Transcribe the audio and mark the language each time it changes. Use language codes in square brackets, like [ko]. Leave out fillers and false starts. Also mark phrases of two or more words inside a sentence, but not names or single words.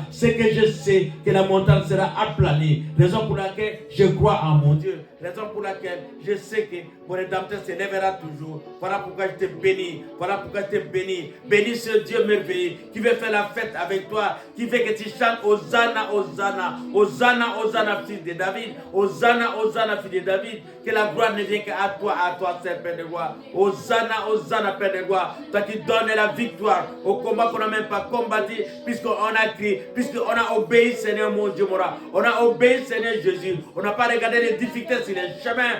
[fr] C'est que je sais que la montagne sera aplanée. Raison pour laquelle je crois en mon Dieu. Raison pour laquelle je sais que mon Rédempteur se lèvera toujours. Voilà pourquoi je te bénis. Voilà pourquoi je te bénis. Bénis ce Dieu merveilleux qui veut faire la fête avec toi, qui veut que tu chantes Hosanna, Hosanna, Hosanna, Hosanna, fils de David, Hosanna, Hosanna, fils de David. Que la gloire ne vienne qu'à toi, seul, Père de gloire. Hosanna, Hosanna, Père de gloire. Toi qui donnes la victoire au combat qu'on n'a même pas combattu, puisqu'on a crié, puisqu'on a obéi, Seigneur mon Dieu, mon roi. On a obéi, Seigneur Jésus. On n'a pas regardé les difficultés sur les chemins.